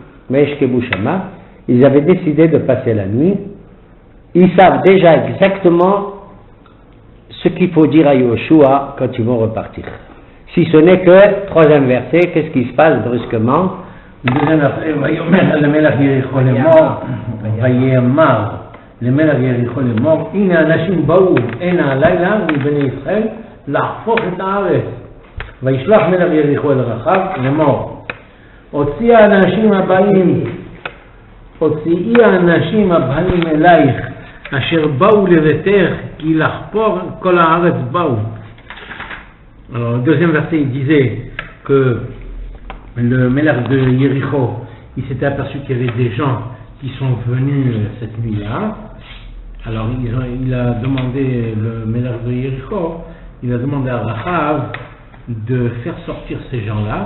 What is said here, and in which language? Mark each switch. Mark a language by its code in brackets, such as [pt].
[fr] Vaishkebu Shama, ils avaient décidé de passer la nuit. Ils savent déjà exactement ce qu'il faut dire à Yoshua quand ils vont repartir. Si ce n'est que, troisième verset, qu'est-ce qui se passe brusquement? [he] דוזן ויאמר למלך יריחו לאמור, ויאמר למלך יריחו לאמור, הנה אנשים באו הנה הלילה מבני ישראל להפוך את הארץ. וישלח מלך יריחו אל רחב לאמור, הוציאי האנשים הבאים אלייך אשר באו לביתך כי לחפור כל הארץ באו. [fr] Alors le deuxième verset il disait que le Melech de Yericho, il s'était aperçu qu'il y avait des gens qui sont venus cette nuit-là. Alors il a demandé, le Melech de Yericho, il a demandé à Rachav de faire sortir ces gens-là.